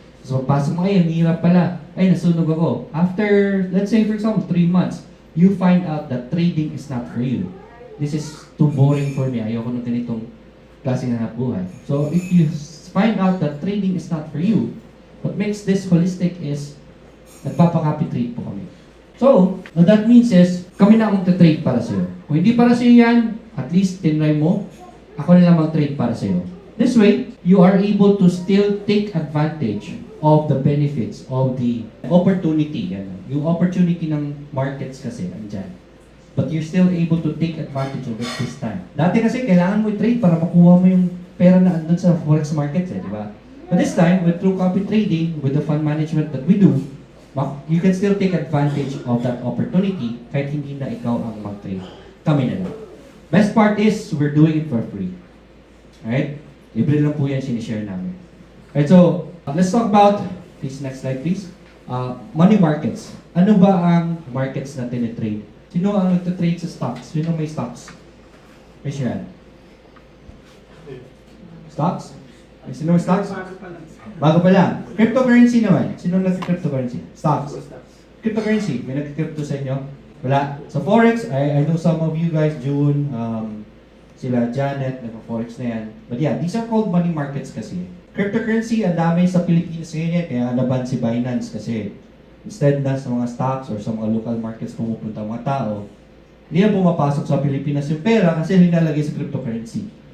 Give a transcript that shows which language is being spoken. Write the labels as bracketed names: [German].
[Filipino] So pagpasok mo, ay, ang hirap pala, ay, nasunog ako. [English] After, let's say for example, 3 months, you find out that trading is not for you. This is too boring for me. [Filipino] Ayoko ng ganitong klaseng hanap buhay. [English] So if you find out that trading is not for you, what makes this holistic is, [Filipino] nagpapaka-copy trade po kami. [English] So, what that means is, [Filipino] kami na ang magta-trade para sa'yo. Kung hindi para sa'yo yan, at least tinry mo, ako na lang mag-trade para sa'yo. [English] This way, you are able to still take advantage of the benefits of the opportunity. [Filipino] Yan. Yung opportunity ng markets kasi, andyan. [English] But you're still able to take advantage of it this time. [Filipino] Dati kasi, kailangan mo i-trade para makuha mo yung pera na andun sa forex markets, di ba? [English] But this time, with true copy trading, with the fund management that we do, you can still take advantage of that opportunity [Filipino] kahit hindi na ikaw ang mag-trade. Kami na lang. [English] Best part is, we're doing it for free. Alright? [Filipino] Libre lang po yan, sinishare namin. [English] Alright, so, let's talk about, please, next slide please. Money markets. [Filipino] Ano ba ang markets na tinitrade? Sino ang nagtitrade sa stocks? Sino may stocks? [English] Raise your hand. [Filipino] Stocks? Sino may stocks? Bago pa lang. Cryptocurrency naman. Sino nag-cryptocurrency? Stocks. Cryptocurrency. May nag-crypto sa inyo? Wala. [English] Sa Forex, I know some of you guys, June, [Filipino] sila Janet, nag-Forex na yan. [English] But yeah, these are called money markets kasi. [Filipino] Cryptocurrency, ang dami sa Pilipinas ngayon, kaya naban si Binance kasi instead na sa mga stocks or sa mga local markets pumupunta mga tao, hindi na pumapasok sa Pilipinas yung pera kasi linalagay sa cryptocurrency.